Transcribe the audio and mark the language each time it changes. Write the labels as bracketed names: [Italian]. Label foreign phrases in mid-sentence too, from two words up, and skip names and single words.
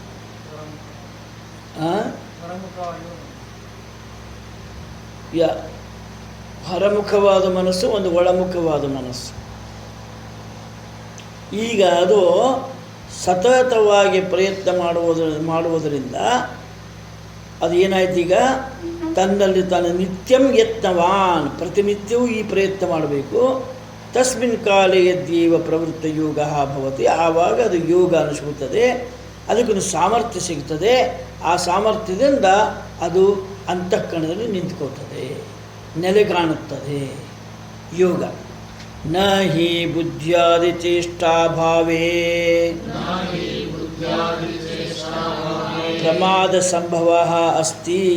[Kannada] ಹೊರಮುಖವಾದ ಮನಸ್ಸು, ಒಂದು ಒಳಮುಖವಾದ ಮನಸ್ಸು. ಈಗ ಅದು ಸತತವಾಗಿ ಪ್ರಯತ್ನ ಮಾಡುವುದರಿಂದ ಅದು ಏನಾಯ್ತು, ಈಗ ತನ್ನಲ್ಲಿ ತಾನು [Sanskrit] ನಿತ್ಯಂ ಯತ್ನವಾನ್, [Kannada] ಪ್ರತಿನಿತ್ಯವೂ ಈ ಪ್ರಯತ್ನ ಮಾಡಬೇಕು. [Sanskrit] ತಸ್ಮಿನ್ ಕಾಲೇ ಯದ್ಯೇವ ಪ್ರವೃತ್ತ ಯೋಗ ಭವತಿ, [Kannada] ಆವಾಗ ಅದು ಯೋಗ ಅನಿಸ್ಕೊಳ್ತದೆ, ಅದಕ್ಕೊಂದು ಸಾಮರ್ಥ್ಯ ಸಿಗ್ತದೆ. ಆ ಸಾಮರ್ಥ್ಯದಿಂದ ಅದು ಅಂತಃಕರಣದಲ್ಲಿ ನಿಂತ್ಕೋತದೆ, ನೆಲೆ ಕಾಣುತ್ತದೆ ಯೋಗ. [Sanskrit] ನ ಹಿ ಬುದ್ಧ್ಯಾದಿ ಚೇಷ್ಟಾಭಾವೇ ಪ್ರಮಾದ ಸಂಭವ ಅಸ್ತಿ.